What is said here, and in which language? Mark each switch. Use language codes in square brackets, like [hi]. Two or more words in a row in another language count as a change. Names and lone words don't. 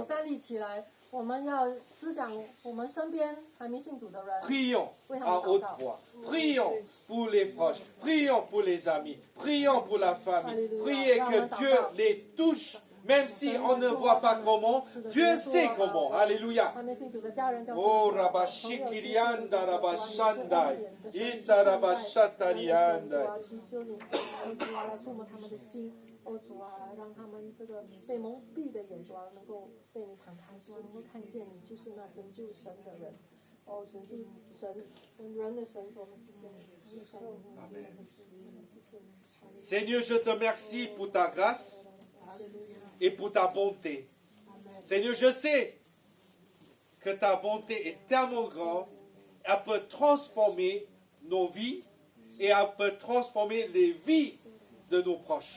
[zh] 我邀请你站立起来， 我们要思想我们身边还没信主的人， [fr] Prions [zh] 为他 [fr] à [zh] 们祷 [fr] haute [zh] 告。 [fr] voix. Prions pour les proches. Prions pour les amis. Prions pour la famille. Alléluia. Priez que Dieu les touche. Même si on ne voit pas comment, Dieu sait comment. Alléluia. [zh] 还没信主的家人叫主 Oh, 朋友 Rabashikirianda, 亲戚 Rabashandai. 主啊，你是恩典的神， Ita 主 Rabashatarianda. 啊，求求你，主啊，来触摸他们的心，主啊，让他们这个被蒙蔽的眼，主啊，能够被你敞开，主啊，能够看见你就是那拯救神的人，拯救神人的神，主，我们谢谢你，我们在你面前的事，真的谢谢你。 [fr] Seigneur, je te remercie pour ta grâce et pour ta bonté. Seigneur, je sais que ta bonté est tellement grande, elle peut transformer nos vies et elle peut transformer les vies de nos proches.